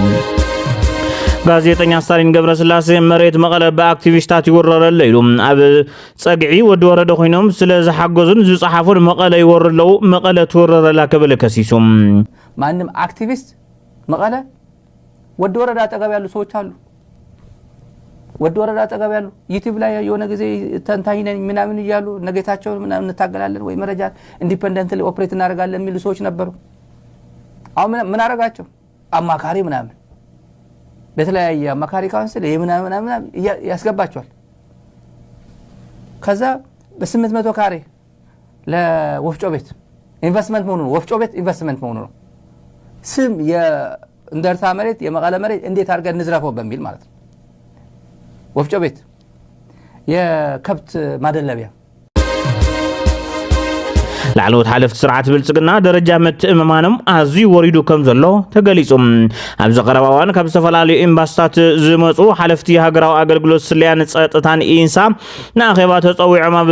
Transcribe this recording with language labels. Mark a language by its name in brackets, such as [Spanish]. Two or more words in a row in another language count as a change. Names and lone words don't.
[Tigrinya] ጋዜጠኛ ስታሊን ገብረስላሴ መሬት መቀለ በአክቲቪስታት ይወረረለ ኢሉም ኣብ ጸግዒ ወዲ ወረደ ኮይኖም ስለ ዝሓገዙን ዝጻሓፉን መቀለ ይወረረለው መቀለ ተወረረላ ከበለ ከሲሱም [Amharic] ማንም አክቲቪስት መቀለ ወዲ ወረዳ አጠገብ ያሉ ሰዎች አሉ ወዲ ወረዳ አጠገብ ያሉ ዩቲዩብ ላይ የሆነ ጊዜ ተንታኝነን ምናምን ይያሉ ነገታቸው ምናምን እንታገላለን ወይ መረጃ [English] independently operate [Amharic] እናደርጋለን የሚሉ ሰዎች ነበሩ አሁን ምን አረጋቸው አማካሪ ምናምን በተለያየ አማካሪ ካውንስል የምናምን ያስገባቸዋል ከዛ በ800 ካሬ ለወፍጮ ቤት ኢንቨስትመንት መሆኑ ወፍጮ ቤት ኢንቨስትመንት መሆኑ ነው ስም የእንደርታ መሬት የመቀለ መሬት እንዴት አድርገን እንዝራፈው በሚል ማለት ነው ወፍጮ ቤት የከብት ማደለቢያ [Tigrinya] ላዕለዎት ሓለፍቲ ስርዓት ብልጽግና ደረጃ ምትእምማኖም ኣዝዩ ወሪዱ ከም ዘሎ ተገሊጹም ኣብ ዘቀረባዋን ካብ ዝተፈላለዩ ኤምባሲታት ዝመጹ ሓለፍቲ ሃገራዊ ኣገልግሎት ስልያን ጸጥታን ኢንሳ ንኣኼባ ተጸዊዖም ኣብ